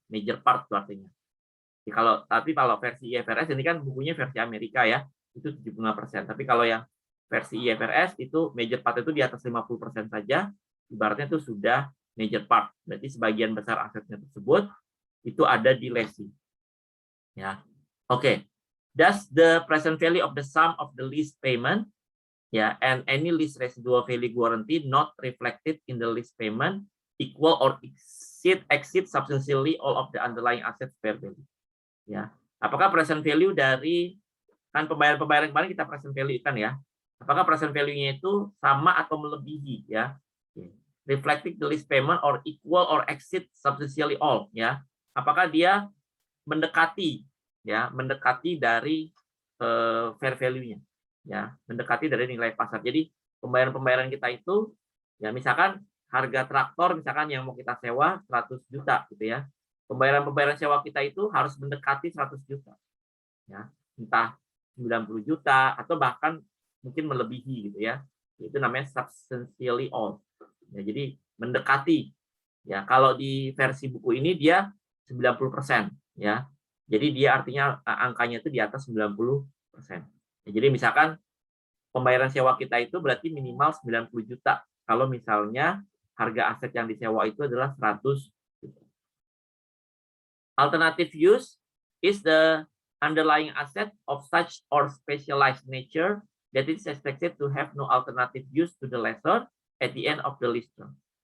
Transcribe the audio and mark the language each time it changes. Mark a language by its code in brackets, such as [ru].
[id] Major part itu artinya. Tapi kalau versi IFRS ini kan bukunya versi Amerika ya, itu 75%. Tapi kalau yang versi IFRS itu major part itu di atas 50% saja, ibaratnya itu sudah major part. Berarti sebagian besar asetnya tersebut itu ada di lessee. Ya. Oke. [en] Does the present value of the sum of the lease payment ya and any lease residual value guarantee not reflected in the lease payment equal or exceed substantially all of the underlying assets fair value? Ya. [id] Apakah present value dari, kan pembayaran kemarin kita present value kan ya. Apakah present value-nya itu sama atau melebihi ya? [en] Reflecting the lease payment or equal or exceed substantially all ya. [id] Apakah dia mendekati ya, mendekati dari fair value-nya ya, mendekati dari nilai pasar. Jadi pembayaran kita itu ya, misalkan harga traktor misalkan yang mau kita sewa 100 juta gitu ya. Pembayaran sewa kita itu harus mendekati 100 juta. Ya, entah 90 juta atau bahkan mungkin melebihi gitu ya. Itu namanya substantially all. Ya, jadi mendekati. Ya, kalau di versi buku ini dia 90% ya. Jadi dia artinya angkanya itu di atas 90%. Ya, jadi misalkan pembayaran sewa kita itu berarti minimal 90 juta. Kalau misalnya harga aset yang disewa itu adalah 100 juta. [en] Alternative use is the underlying asset of such or specialized nature that is expected to have no alternative use to the lessor at the end of the lease term.